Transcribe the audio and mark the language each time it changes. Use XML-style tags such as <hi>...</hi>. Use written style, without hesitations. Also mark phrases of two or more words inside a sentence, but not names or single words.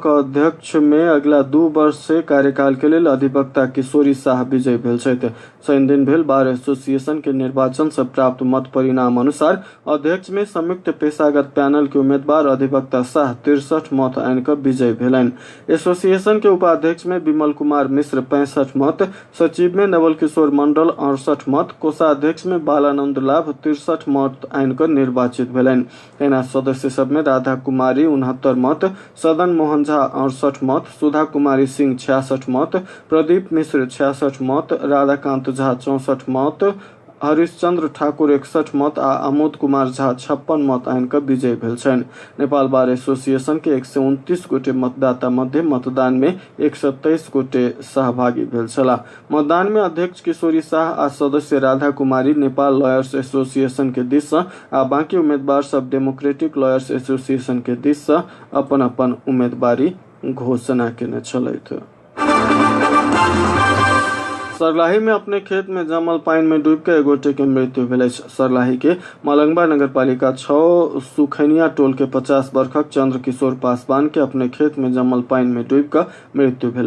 <mai>अध्यक्ष में अगला 2 वर्ष से कार्यकाल के लिए अधिवक्ता किशोरी शाह विजयी भेल छथि। शनि दिन भेल बार एसोसिएशन के निर्वाचन से प्राप्त मत परिणाम अनुसार अध्यक्ष में संयुक्त पेशागत पैनल के उम्मीदवार अधिवक्ता शाह 63 मत आनकर विजयी भेलनि। एसोसिएशन के उपाध्यक्ष में विमल कुमार मिश्र 65 मत, सचिव में नवल किशोर मंडल 68 मत, कोषाध्यक्ष में बालानंद लाभ 63 मत आनकर निर्वाचित भेलनि। एना सदस्य सब में राधा कुमारी 69 मत, सदन मोहन झा 68 मत, सुधा कुमारी सिंह 66 मत, प्रदीप मिश्र 66 मत, राधाकांत झा 64 मत, हरिश्चंद्र ठाकुर 61 मत आ आमोद कुमार झा 56 मत आनकर विजयी भेल छनि। नेपाल बार एसोसिएशन के 129 गोटे मतदाता मध्य मतदान में 123 गोटे सहभागी भेल छलाह। मतदान में अध्यक्ष किशोरी शाह आ सदस्य राधा कुमारी नेपाल लॉयर्स एसोसिएशन के दिस से आ बाकी उम्मीदवार सब डेमोक्रेटिक लॉयर्स एसोसिएशन के दिस से अपन अपन उम्मीदवारी घोषणा केने छलथि। सरलाही में अपने खेत में जमल पानी में डूब के 1 गोटे के मृत्यु भेल। सरलाही के मलंगवा नगरपालिका 6 सुखैनिया टोल के 50 वर्षक चंद्र किशोर पासवान के अपने खेत में जमल पानी में डूब कर मृत्यु भेल।</mai>